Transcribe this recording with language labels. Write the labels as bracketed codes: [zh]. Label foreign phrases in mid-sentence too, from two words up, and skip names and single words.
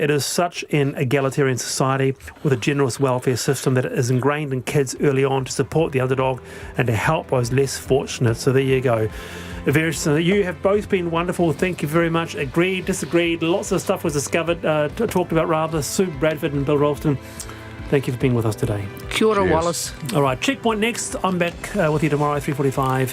[en] It is such an egalitarian society with a generous welfare system that is ingrained in kids early on to support the underdog and to help those less fortunate. So there you go. You have both been wonderful. Thank you very much. Agreed, disagreed. Lots of stuff was discovered, talked about rather. Sue Bradford and Bill Ralston, thank you for being with us today. [mi] Kia ora, Wallace. [en] All right, Checkpoint next. I'm back with you tomorrow, 3:45.